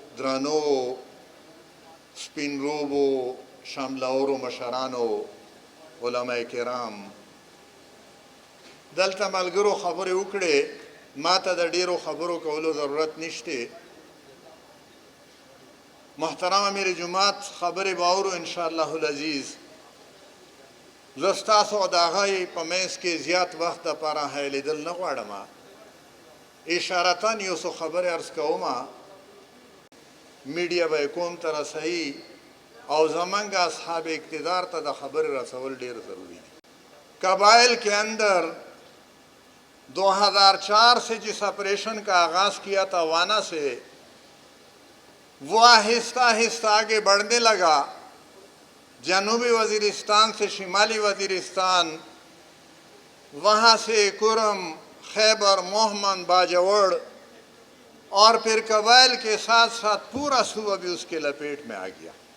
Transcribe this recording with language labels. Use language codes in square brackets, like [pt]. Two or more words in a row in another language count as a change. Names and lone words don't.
[ps] درنو سپین روبو شاملاورو مشرانو علماء کرام دلته ملګرو خبرې وکړې ما ته د ډیرو خبرو کولو ضرورت نشته محترم امیر جماعت خبرې به اورو [ar] انشاءالله العزیز [ps] زه ستاسو د هغې په منځ کې زیات وخت دپاره هیلیدل نه غواړم اشارتاً یو څو خبرې عرض کوم میډیا به یې کوم ته رسوي او زمانگ اصحاب اقتدار تا دا خبر رسول ډیر [ur] ضروری ہے قبائل کے اندر 2004 سے جس آپریشن کا آغاز کیا تھا وانا سے وہ آہستہ آہستہ آگے بڑھنے لگا جنوبی وزیرستان سے شمالی وزیرستان وہاں سے کرم خیبر محمد باجوڑ اور پھر قبائل کے ساتھ ساتھ پورا صوبہ بھی اس کے لپیٹ میں آ گیا